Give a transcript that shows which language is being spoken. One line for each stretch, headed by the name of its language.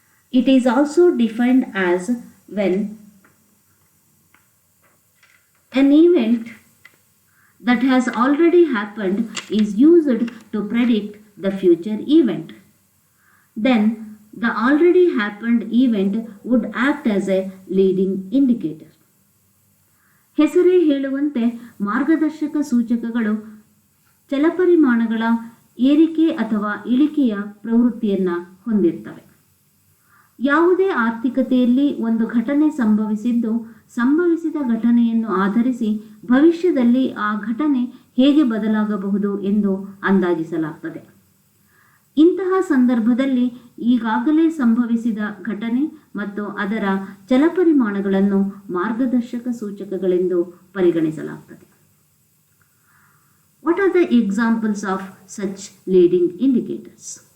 English: It is also defined as when an event that has already happened is used to predict the future event. Then the already happened event would act as a leading indicator.
Kannada: ಹೆಸರೇ ಹೇಳುವಂತೆ ಮಾರ್ಗದರ್ಶಕ ಸೂಚಕಗಳು ಚಲಪರಿಮಾಣಗಳ ಏರಿಕೆ ಅಥವಾ ಇಳಿಕೆಯ ಪ್ರವೃತ್ತಿಯನ್ನು ಹೊಂದಿರ್ತವೆ. ಯಾವುದೇ ಆರ್ಥಿಕತೆಯಲ್ಲಿ ಒಂದು ಘಟನೆ ಸಂಭವಿಸಿದ್ದು ಸಂಭವಿಸಿದ ಘಟನೆಯನ್ನು ಆಧರಿಸಿ ಭವಿಷ್ಯದಲ್ಲಿ ಆ ಘಟನೆ ಹೇಗೆ ಬದಲಾಗಬಹುದು ಎಂದು ಅಂದಾಜಿಸಲಾಗುತ್ತದೆ. ಇಂತಹ ಸಂದರ್ಭದಲ್ಲಿ ಈಗಾಗಲೇ ಸಂಭವಿಸಿದ ಘಟನೆ ಮತ್ತು ಅದರ ಚಲಪರಿಮಾಣಗಳನ್ನು ಮಾರ್ಗದರ್ಶಕ ಸೂಚಕಗಳೆಂದು ಪರಿಗಣಿಸಲಾಗುತ್ತದೆ.
English: What are the examples of such leading indicators?